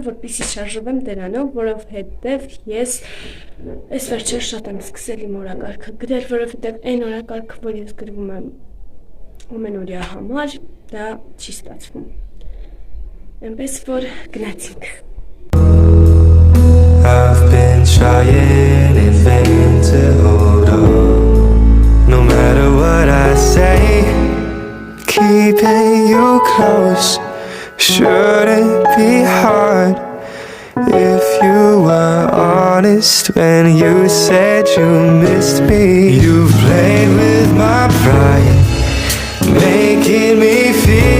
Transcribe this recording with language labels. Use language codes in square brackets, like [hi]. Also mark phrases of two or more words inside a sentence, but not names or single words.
[hy] որպեսզի շարժվեմ դրանով, որովհետեւ ես այս վերջերս շատ եմ սկսել իմ օրակարգը գրել, որովհետեւ այն օրակարգը, որ ես գրում եմ ամենօրյա համար, դա չի ստացվում։ Այնպես որ գնացինք։ [en] I've been trying in vain to hold on, no matter what I say. Keeping you close shouldn't be hard. If you were honest when you said you missed me. You've played with my pride, making me feel.